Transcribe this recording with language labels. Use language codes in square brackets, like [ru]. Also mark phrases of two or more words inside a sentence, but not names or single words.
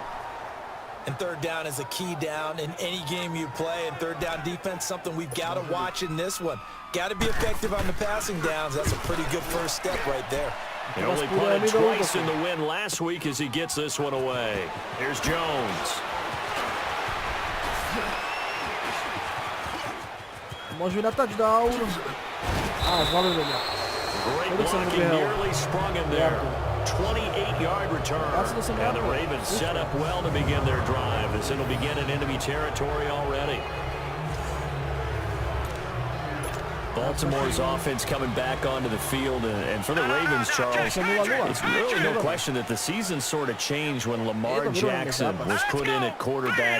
[en] And third down is a key down in any game you play. And third down defense, something we've got to watch in this one. Got to be effective on the passing downs. That's a pretty good first step right there. He only punted twice in the win last week as he gets this one away. Here's Jones. [sk] Môžu na touchdown. Zvalili mňa. [en] Great blocking, nearly sprung him there. 28-yard return. And the Ravens set up well to begin their drive as it'll begin in enemy territory already. Baltimore's offense coming back onto the field, and for the Ravens, Charles, it's really no question that the season sort of changed when Lamar Jackson was put in at quarterback.